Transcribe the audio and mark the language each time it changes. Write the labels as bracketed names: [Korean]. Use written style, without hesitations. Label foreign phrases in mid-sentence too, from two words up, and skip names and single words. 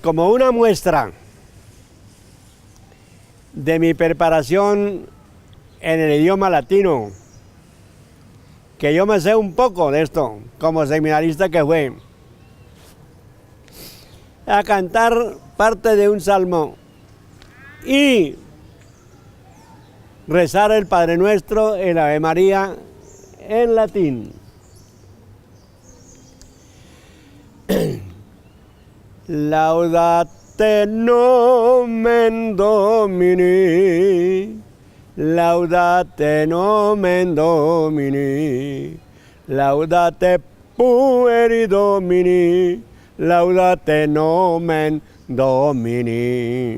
[Spanish] Como una muestra de mi preparación en el idioma latino, que yo me sé un poco de esto, como seminarista que fue, a cantar parte de un salmo y rezar el Padre Nuestro, el Ave María en latín. [Latin] Laudate nomen Domini, laudate nomen Domini, laudate pueri Domini, laudate nomen Domini.